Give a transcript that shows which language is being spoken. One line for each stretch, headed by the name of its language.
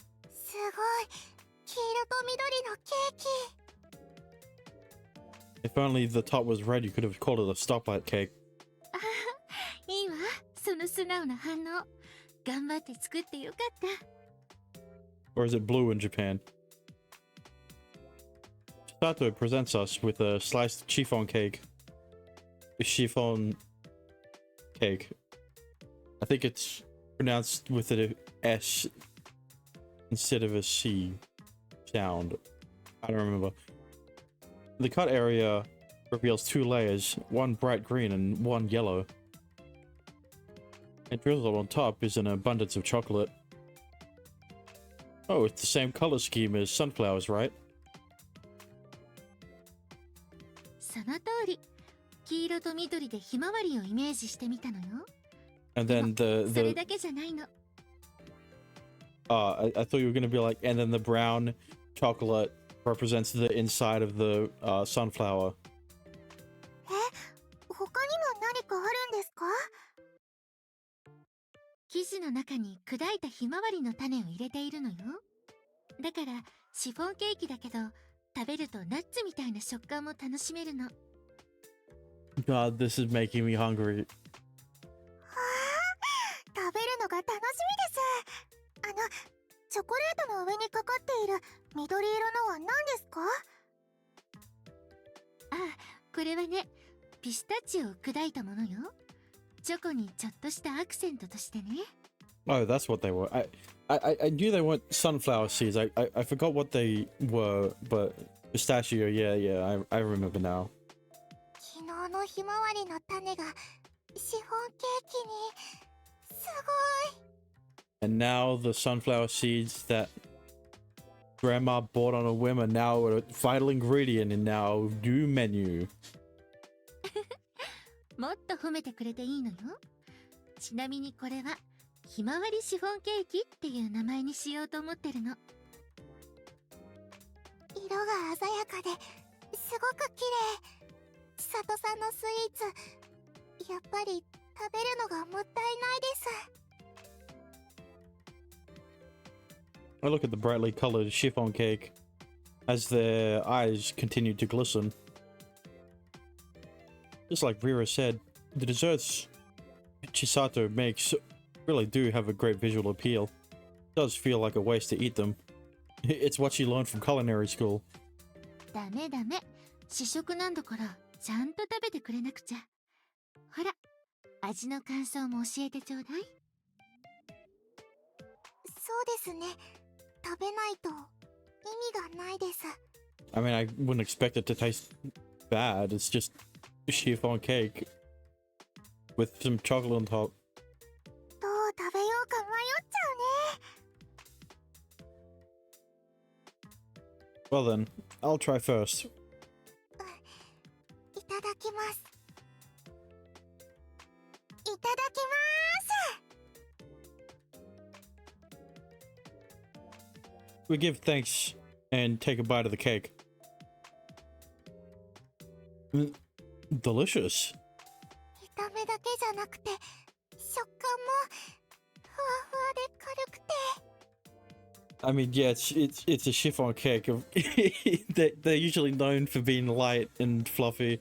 Japanese: すごい、黄色と緑のケーキ。
English: If only the top was red, you could have called it a stoplight cake.
Japanese: ああ、いいわ。その素直な反応。頑張って作ってよかった。
English: Or is it blue in Japan? Chisato presents us with a sliced chiffon cake. Chiffon cake. I think it's pronounced with an S instead of a C sound. I don't remember. The cut area reveals two layers, one bright green and one yellow. And drizzled on top is an abundance of chocolate. Oh, it's the same color scheme as sunflowers, right?
Japanese: その通り。黄色と緑でひまわりをイメージしてみたのよ。
English: And then
Japanese: それだけじゃないの。
English: I thought you were gonna be like, and then the brown chocolate represents the inside of the sunflower.
Japanese: 他にも何かあるんですか？生地の中に砕いたひまわりの種を入れているのよ。だからシフォンケーキだけど、食べるとナッツみたいな食感も楽しめるの。
English: God, this is making me hungry.
Japanese: わー、食べるのが楽しみです。チョコレートの上にかかっている緑色のは何ですか？ああ、これはね、ピスタチオを砕いたものよ。チョコにちょっとしたアクセントとしてね。
English: Oh, that's what they were. I knew they weren't sunflower seeds. I forgot what they were, but pistachio, yeah, I remember now.
Japanese: 昨日のひまわりの種がシフォンケーキに。すごい。
English: And now the sunflower seeds that Grandma bought on a whim are now a vital ingredient in our new menu.
Japanese: もっと褒めてくれていいのよ。ちなみにこれはひまわりシフォンケーキっていう名前にしようと思ってるの。色が鮮やかですごく綺麗。千里さんのスイーツ、やっぱり食べるのがもったいないです。
English: I look at the brightly colored chiffon cake as their eyes continue to glisten. Just like Rira said, the desserts Chisato makes really do have a great visual appeal. It does feel like a waste to eat them. It's what she learned from culinary school.
Japanese: ダメダメ。試食なんだからちゃんと食べてくれなくちゃ。ほら、味の感想も教えてちょうだい。そうですね。食べないと意味がないです。
English: I mean, I wouldn't expect it to taste bad. It's just chiffon cake with some chocolate on top.
Japanese: どう食べようか迷っちゃうね。
English: Well then, I'll try first.
Japanese: いただきます。いただきます。
English: We give thanks and take a bite of the cake. Delicious.
Japanese: 見た目だけじゃなくて食感もふわふわで軽くて。
English: I mean, yeah, it's a chiffon cake. They're usually known for being light and fluffy.